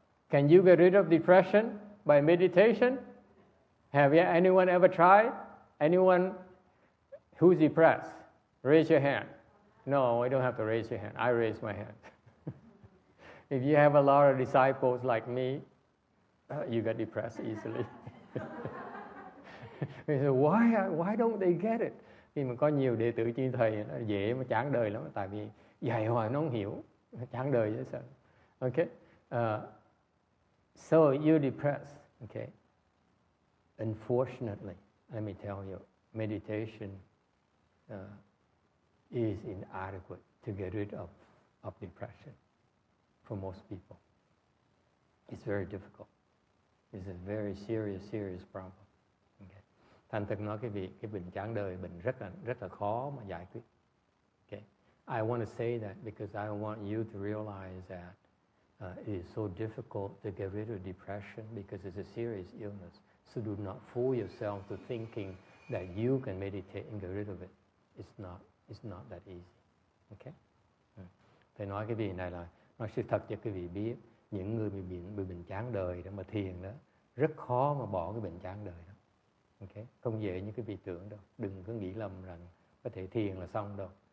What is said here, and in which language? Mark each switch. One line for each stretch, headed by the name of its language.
English: Can you get rid of depression by meditation? Have anyone ever tried? Anyone who's depressed? Raise your hand. No, I don't have to raise your hand. I raise my hand. If you have a lot of disciples like me, you get depressed easily. So why don't they get it?
Vietnamese: Khi mà có nhiều đệ tử như thầy, nó dễ mà chán đời lắm, tại vì dạy hoài nó không hiểu, chán đời dễ sợ.
English: Okay, so you're depressed.
Vietnamese: Okay,
English: unfortunately, let me tell you, meditation is inadequate to get rid of depression for most people. It's very difficult. It's a very serious problem. Okay.
Vietnamese: Thành thực nói cái bệnh chán đời, bệnh rất là khó mà giải quyết.
English: Okay. I want to say that because I want you to realize that it is so difficult to get rid of depression because it's a serious illness. So do not fool yourself to thinking that you can meditate and get rid of it. It's not that easy. Okay?
Vietnamese: Thầy nói cái việc này là nói sự thật cho quý vị biết, những người bị bệnh chán đời đó mà thiền đó rất khó mà bỏ cái bệnh chán đời đó. Okay? Không dễ như quý vị tưởng đâu. Đừng có nghĩ lầm rằng có thể thiền là xong đâu.